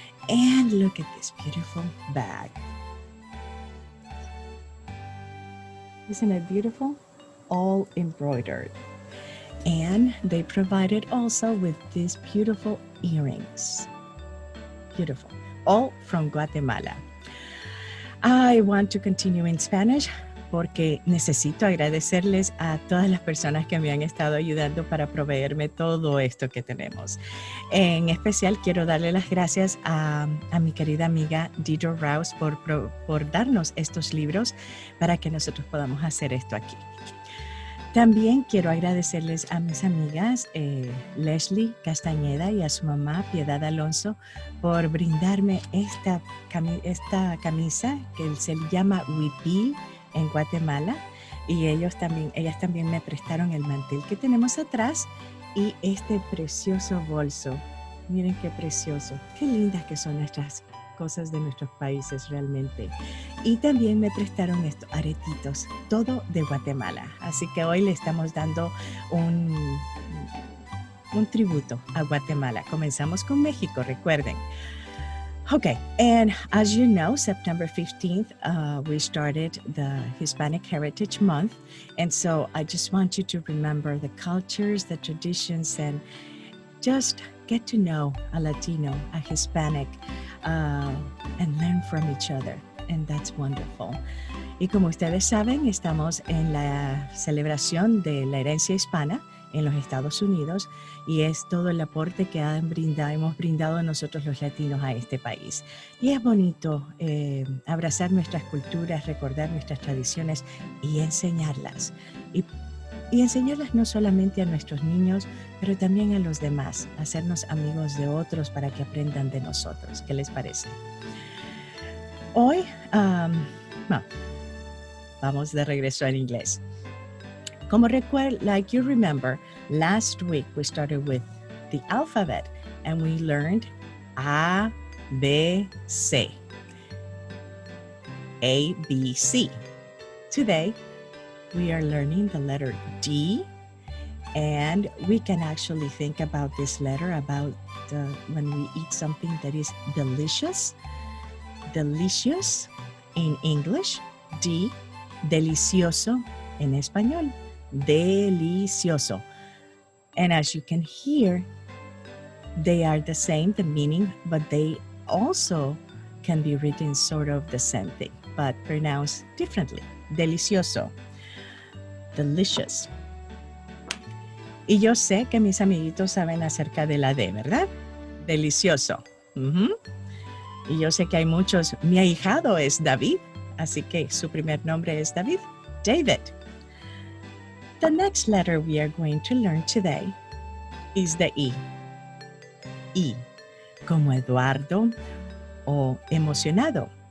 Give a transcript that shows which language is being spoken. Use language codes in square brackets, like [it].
[en] And look at this beautiful bag. Isn't it beautiful? All embroidered. And they provided also with these beautiful earrings. Beautiful. All from Guatemala. I want to continue in Spanish [es] porque necesito agradecerles a todas las personas que me han estado ayudando para proveerme todo esto que tenemos. En especial quiero darle las gracias a mi querida amiga Deidre Rouse por darnos estos libros para que nosotros podamos hacer esto aquí. También quiero agradecerles a mis amigas Leslie Castañeda y a su mamá Piedad Alonso por brindarme esta camisa que se llama Huipil en Guatemala, y ellas también me prestaron el mantel que tenemos atrás y este precioso bolso. Miren qué precioso, qué lindas que son nuestras cosas de nuestros países realmente. Y también me prestaron estos aretitos, todo de Guatemala. Así que hoy le estamos dando un tributo a Guatemala. Comenzamos con México, recuerden. [en] Okay, and as you know, September 15th, we started the Hispanic Heritage Month. And so I just want you to remember the cultures, the traditions, and just get to know a Latino, a Hispanic, and learn from each other. And that's wonderful. [es] Y como ustedes saben, estamos en la celebración de la herencia hispana en los Estados Unidos, y es todo el aporte que hemos brindado nosotros los latinos a este país. Y es bonito abrazar nuestras culturas, recordar nuestras tradiciones y enseñarlas. Y enseñarlas no solamente a nuestros niños, pero también a los demás, hacernos amigos de otros para que aprendan de nosotros. ¿Qué les parece? Hoy, vamos de regreso al inglés. [en] Como like you remember, last week we started with the alphabet and we learned A, B, C. A, B, C. Today, we are learning the letter D, and we can actually think about this letter about when we eat something that is delicious. Delicious in English, D, [es] delicioso en español, delicioso. [en] And as you can hear, they are the same, the meaning, but they also can be written sort of the same thing, but pronounced differently. Delicioso. Delicious. [es] Y yo sé que mis amiguitos saben acerca de la D, ¿verdad? Delicioso. Y yo sé que hay muchos. Mi ahijado es David, así que su primer nombre es David. David. [en] The next letter we are going to learn today is the E. [es] E, como Eduardo o emocionado.